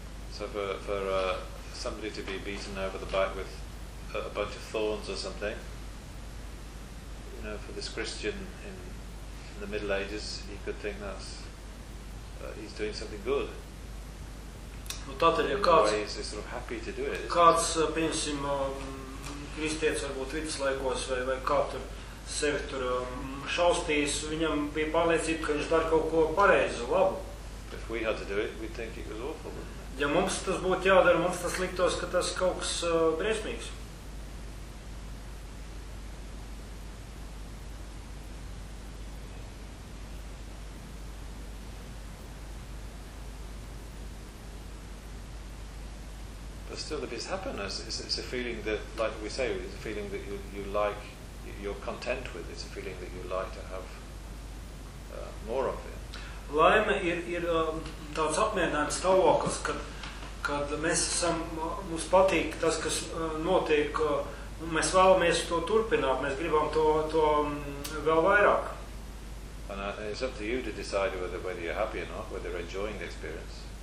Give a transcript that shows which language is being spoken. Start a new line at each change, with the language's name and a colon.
English: So for somebody to be beaten over the back with a bunch of thorns or something, you know, for this Christian in the Middle Ages, he could think that's he's doing something good.
Latvian: Nu, tātad, ja kāds, kāds piemēram, kristiets varbūt viduslaikos vai kā tur sevi tur šaustījis, viņam bija pārliecība, ka viņš dar kaut ko pareizi, labu.
English: If we had to do it, we'd think it was awful.
Latvian: Ja mums tas būtu jādara, mums tas liktos, ka tas kaut kas briesmīgs.
English: Still, if it's happiness, it's a feeling that, like we say, it's a feeling that you like, you're content with. It's a feeling that you like to have more of it.
Latvian: Laime ir tāds apmierinājums stāvoklis, kad mēs esam, mums patīk tas, kas notiek, mēs vēlamies to turpināt, mēs gribam to vēl vairāk.
English: And it's up to you to decide whether you're happy or not, whether you're enjoying the experience.